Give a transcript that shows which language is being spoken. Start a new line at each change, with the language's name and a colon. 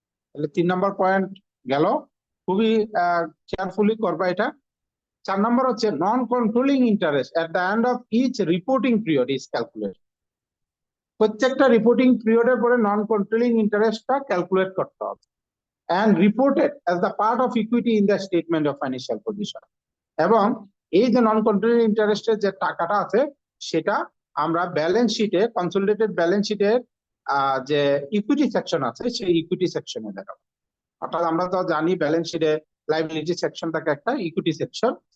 Bangla: তাহলে 3 নম্বর পয়েন্ট গেল, খুবই কেয়ারফুলি করবা এটা। 4 নম্বর হচ্ছে
English: Non controlling interest at the end of each reporting period is calculate.
Bangla: প্রত্যেকটা রিপোর্টিং পিরিয়ডের পরে নন কন্ট্রোলিং ইন্টারেস্টটা ক্যালকুলেট করতে হবে।
English: and reported as the part of equity in the statement of financial position.
Bangla: এবং এই যে নন কন্ট্রোলিং ইন্টারেস্টের যে টাকাটা আছে সেটা আমরা ব্যালেন্স শিটে, কনসোলিডেটেড ব্যালেন্স শিটের যে ইকুইটি সেকশন আছে সেই ইকুইটি সেকশনে দেখাবো। অর্থাৎ আমরা তো জানি ব্যালেন্স শিটে লাইবিলিটি সেকশন থাকে একটা, ইকুইটি সেকশন।